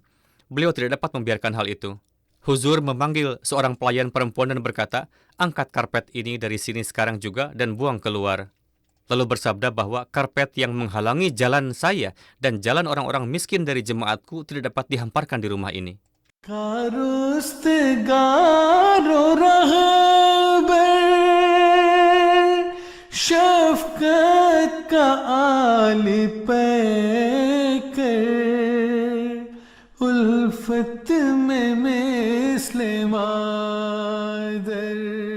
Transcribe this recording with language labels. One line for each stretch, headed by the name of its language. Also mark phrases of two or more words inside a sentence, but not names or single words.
Indonesian: Beliau tidak dapat membiarkan hal itu. Huzur memanggil seorang pelayan perempuan dan berkata, "Angkat karpet ini dari sini sekarang juga dan buang keluar." Lalu bersabda bahwa karpet yang menghalangi jalan saya dan jalan orang-orang miskin dari jemaatku tidak dapat dihamparkan di rumah ini.
Urdu: کا رستگار و رہبر شفقت کا عالی پیکر الفت میں مثل مادر.